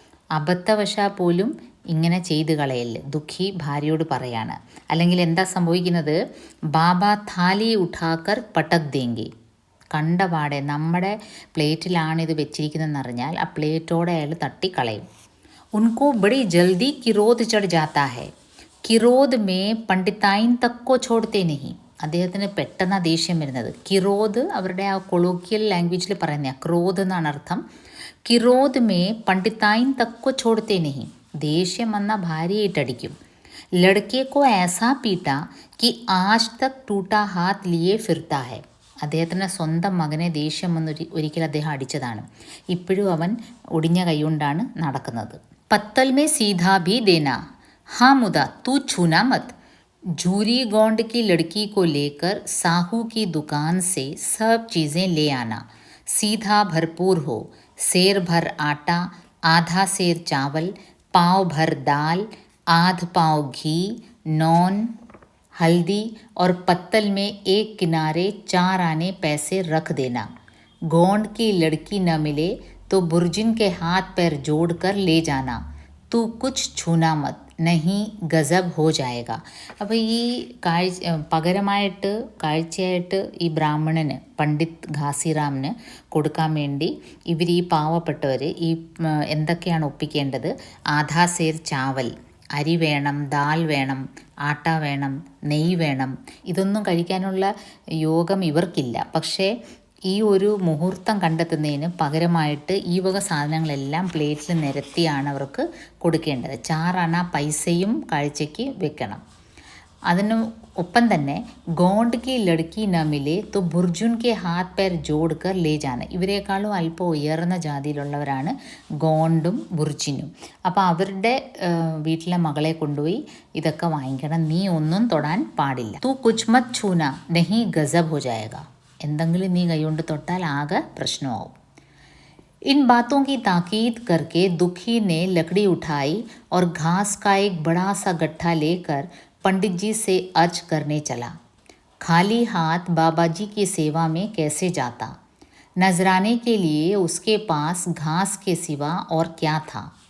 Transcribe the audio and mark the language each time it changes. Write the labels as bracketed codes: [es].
[ml] അബദ്ധവശാൽ പോലും ഇങ്ങനെ ചെയ്ത് കളയല്, ദുഃഖി ഭാര്യയോട് പറയാണ്. അല്ലെങ്കിൽ എന്താ സംഭവിക്കുന്നത്? [hi] ബാബ താലി ഉഠാക്കർ പട്ടക് ദേങ്കി. [ml] കണ്ടപാടെ നമ്മുടെ പ്ലേറ്റിലാണിത് വെച്ചിരിക്കുന്നതെന്നറിഞ്ഞാൽ ആ പ്ലേറ്റോടെ അയാൾ തട്ടിക്കളയും. [hi] उनको बड़ी जल्दी किरोध चढ़ जाता है. കിറോദ് മേ പണ്ഡിത്തായിൻ തക്കോ ചോടത്തെ നഹി. [ml] അദ്ദേഹത്തിന് പെട്ടെന്ന് ദേഷ്യം വരുന്നത്. കിറോദ് അവരുടെ ആ കൊളോക്കിയൽ ലാംഗ്വേജിൽ പറയുന്ന ക്രോധ് എന്നാണ് അർത്ഥം. [hi] കിറോദ് മേ പണ്ഡിത്തായിൻ തക്കോ ചോടത്തെ നഹി. [ml] ദേഷ്യം വന്ന ഭാര്യയായിട്ടടിക്കും. [hi] ലड़के को ऐसा पीटा कि आज तक टूटा हाथ लिए फिरता है. [ml] അദ്ദേഹത്തിൻ്റെ സ്വന്തം മകനെ ദേഷ്യം വന്ന് ഒരിക്കൽ അദ്ദേഹം അടിച്ചതാണ്. ഇപ്പോഴും അവൻ ഒടിഞ്ഞ കൈകൊണ്ടാണ് നടക്കുന്നത്. [hi] പത്തൽ മേ സീധാ ഭി ദേന हाँ मुदा तू छूना मत. झूरी गोंड की लड़की को लेकर साहू की दुकान से सब चीज़ें ले आना. सीधा भरपूर हो. सेर भर आटा, आधा सेर चावल, पाव भर दाल, आध पाव घी, नॉन, हल्दी और पत्तल में एक किनारे 4 आने पैसे रख देना. गोंड की लड़की न मिले तो बुर्जिन के हाथ पैर जोड़कर ले जाना. तू कुछ छूना मत नहीं ഗസബ് ഹോ ജായേഗ. [ml] അപ്പോൾ ഈ പകരമായിട്ട് കാഴ്ചയായിട്ട് ഈ ബ്രാഹ്മണന് പണ്ഡിറ്റ് ഘാസിറാമിന് കൊടുക്കാൻ വേണ്ടി ഇവർ ഈ പാവപ്പെട്ടവർ ഈ എന്തൊക്കെയാണ് ഒപ്പിക്കേണ്ടത്? [hi] ആധാ സേർ ചാവൽ, [ml] അരി വേണം, ദാൽ വേണം, ആട്ട വേണം, നെയ്യ് വേണം. ഇതൊന്നും കഴിക്കാനുള്ള യോഗം ഇവർക്കില്ല. പക്ഷേ ഈ ഒരു മുഹൂർത്തം കണ്ടെത്തുന്നതിന് പകരമായിട്ട് ഈ വക സാധനങ്ങളെല്ലാം പ്ലേറ്റിൽ നിരത്തിയാണ് അവർക്ക് കൊടുക്കേണ്ടത്. 4 അണ പൈസയും കാഴ്ചയ്ക്ക് വെക്കണം. അതിന് ഒപ്പം തന്നെ [hi] ഗോണ്ട് കി ലഡ്കി ന മിലെ തോ ബുർജുൻ കെ ഹാത്ത് പേർ ജോഡ്കർ ലേ ജാന. [ml] ഇവരെക്കാളും അല്പം ഉയർന്ന ജാതിയിലുള്ളവരാണ് ഗോണ്ടും ബുർജിനും. അപ്പോൾ അവരുടെ വീട്ടിലെ മകളെ കൊണ്ടുപോയി ഇതൊക്കെ വാങ്ങിക്കണം, നീ ഒന്നും തൊടാൻ പാടില്ല. [hi] തൂ കുച്ച് മത് ഛൂന നഹി ഗസബ് ഹോ ജായേഗ. [ml] എന്തെങ്കിലും നീ കൈകൊണ്ട് തൊട്ടാൽ ആകെ പ്രശ്നമാവും. [hi] इन बातों की ताकीद करके दुखी ने लकड़ी उठाई और घास का एक बड़ा सा गट्ठा लेकर पंडित जी से अर्ज करने चला. खाली हाथ बाबा जी की सेवा में कैसे जाता? नजराने के लिए उसके पास घास के सिवा और क्या था?